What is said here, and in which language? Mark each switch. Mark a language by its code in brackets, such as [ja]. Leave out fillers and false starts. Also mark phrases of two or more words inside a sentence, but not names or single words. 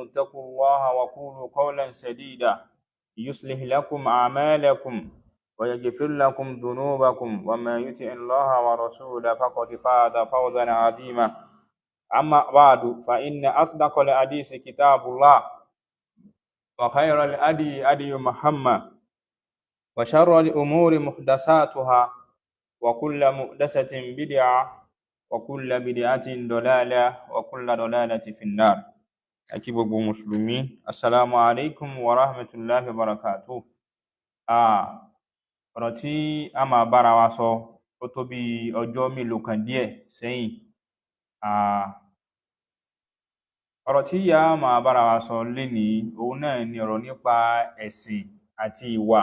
[ar] اتقوا الله وقولوا قولا سديدا يصلح لكم أعمالكم ويغفر لكم ذنوبكم ومن يطع الله ورسوله فقد فاز فوزا عظيما أما بعد فإن أصدق الحديث كتاب الله وخير الهدي هدي محمد وشر الأمور محدثاتها وكل محدثة بدعة وكل بدعة ضلالة وكل ضلالة في النار. [yo] Aki gbogbo mùsùlùmí, [ar] السلام عليكم ورحمة الله وبركاته. [yo] Ọ̀rọ̀ tí a máa bára wa sọ ó tó bí ọjọ́ mélòó kan díẹ̀ sẹ́yìn. Ọ̀rọ̀ tí a máa bára wa sọ lénìí òun náà ni ọ̀rọ̀ nípa ẹ̀sìn àti ìwà.